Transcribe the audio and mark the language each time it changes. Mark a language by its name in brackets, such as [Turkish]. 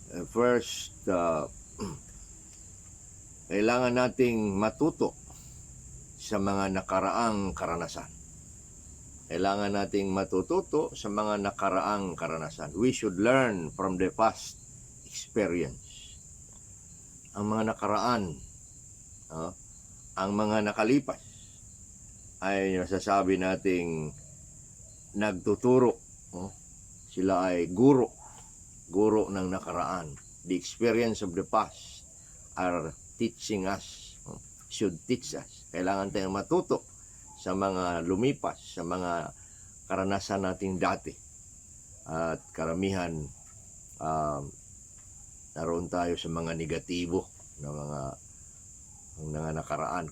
[Filipino] First, kailangan nating matuto sa mga nakaraang karanasan. Kailangan nating matututo sa mga nakaraang karanasan. [English] We should learn from the past experience. [Filipino] Ang mga nakaraan, ang mga nakalipas, ay nasasabi nating nagtuturo. Sila ay guro ng nakaraan. [English] The experience of the past are teaching us, should teach us. [Filipino] Kailangan tayong matuto sa mga lumipas, sa mga karanasan nating dati. At karamihan, naroon tayo sa mga negatibo na mga nakaraan.